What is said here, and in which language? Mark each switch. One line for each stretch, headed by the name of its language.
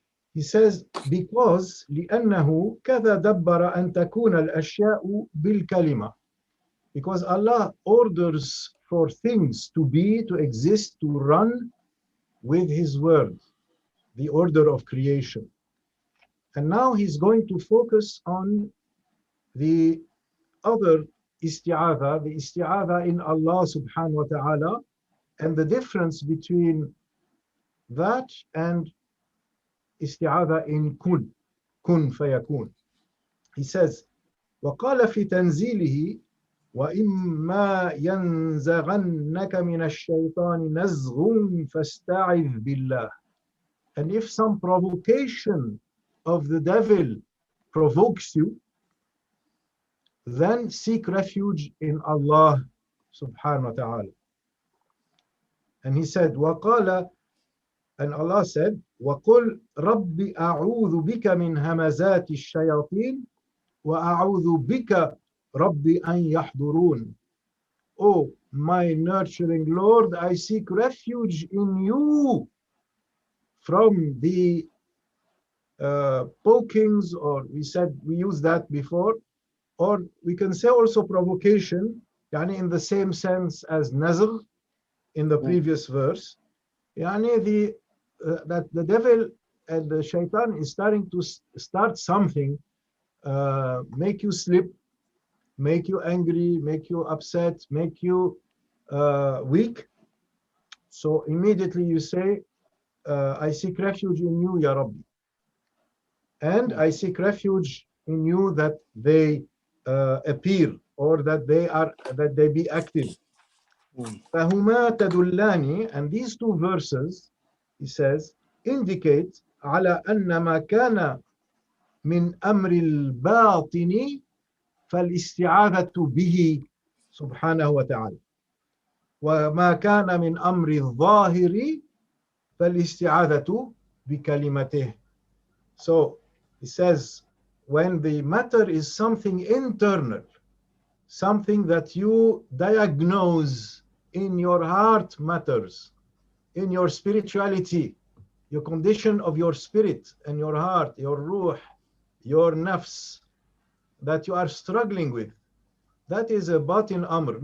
English: He says, because
Arabic: لأنه كذا دبر أن تكون الأشياء بالكلمة.
English: Because Allah orders for things to be, to exist, to run with His word, the order of creation. And now he's going to focus on the other the isti'adha in Allah subhanahu wa ta'ala, and the difference between that and isti'adha in kun fayakun. He says,
Arabic: وقال في تنزيله وإما ينزغنك من الشيطان نزغ فاستعذ بالله.
English: And if some provocation of the devil provokes you, then seek refuge in Allah subhanahu wa ta'ala. And he said,
Arabic: وقال,
English: and Allah said,
Arabic: وقل رب أعوذ بك من همزات الشياطين وأعوذ بك رب أن يحضرون.
English: Oh, my nurturing Lord, I seek refuge in you from the pokings, or we used that before, or we can say also provocation, yani in the same sense as nazr in the previous verse. Yani that the devil and the shaitan is starting to start something, make you slip, make you angry, make you upset, make you weak. So immediately you say, I seek refuge in you, Ya Rabbi. And I seek refuge in you that they appear, or that they be active.
Arabic: فهما تدلان,
English: and these two verses, he says, indicate
Arabic: على أن ما كان من أمر الباطن فالاستعاذة به سبحانه وتعالى وما كان من أمر الظاهر فالاستعاذة بكلمته.
English: So he says, when the matter is something internal, something that you diagnose in your heart matters, in your spirituality, your condition of your spirit and your heart, your ruh, your nafs, that you are struggling with, that is a batin amr.